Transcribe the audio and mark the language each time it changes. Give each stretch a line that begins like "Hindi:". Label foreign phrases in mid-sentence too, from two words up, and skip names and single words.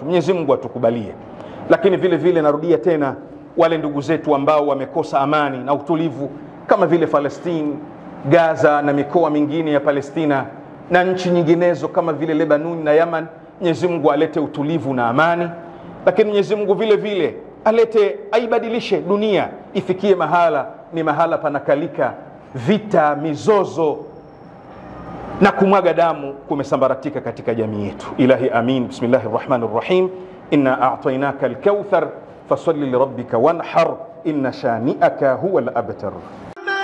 Swahili: Mwenyezi Mungu atukubalie. Lakini vile vile narudia tena, wale ndugu zetu ambao wamekosa amani na utulivu kama vile Palestine, Gaza na mikoa mingine ya Palestina na nchi nyinginezo kama vile Lebanon na Yaman, Mwenyezi Mungu alete utulivu na amani. Lakini Mwenyezi Mungu vile vile aibadilishe dunia, ifikie mahala ni mahala panakalika vita, mizozo na kumwaga damu kumesambaratika katika jamii yetu.
Arabic: إلهي آمين. بسم الله الرحمن الرحيم. إنا أعطيناك الكوثر فصل لربك وانحر إن شانئك هو الأبتر.